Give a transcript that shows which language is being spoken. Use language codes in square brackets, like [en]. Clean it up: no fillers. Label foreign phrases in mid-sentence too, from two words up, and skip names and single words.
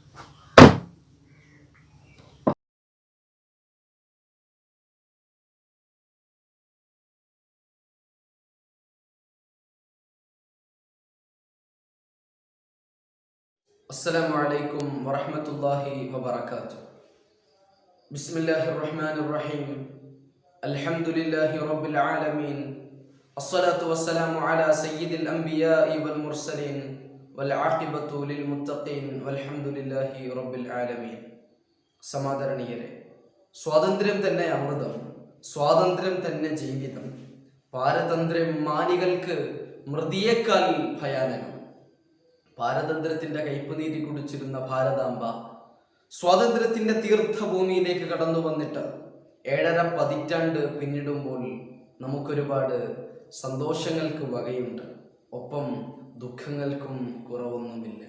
[ar] السلام عليكم ورحمة الله وبركاته. بسم الله الرحمن الرحيم. الحمد لله رب العالمين. الصلاة والسلام على سيد الأنبياء والمرسلين والعاقبة للمتقين والحمد لله رب العالمين. [ml] സമാദരണീയരെ, സ്വാതന്ത്ര്യം തന്നെ അമൃതം, സ്വാതന്ത്ര്യം തന്നെ ജീവിതം, പാരതന്ത്ര്യം മാനികൾക്ക് മൃതിയേക്കാൾ ഭയാനകം. പാരതന്ത്ര്യത്തിന്റെ കയ്പുനീരി കുടിച്ചിരുന്ന ഭാരതാംബ സ്വാതന്ത്ര്യത്തിന്റെ തീർത്ഥഭൂമിയിലേക്ക് കടന്നു വന്നിട്ട് 7.5 പതിറ്റാണ്ട് പിന്നിടുമ്പോൾ നമുക്കൊരുപാട് സന്തോഷങ്ങൾക്ക് വകയുണ്ട്, ഒപ്പം ദുഃഖങ്ങൾക്കും കുറവൊന്നുമില്ല.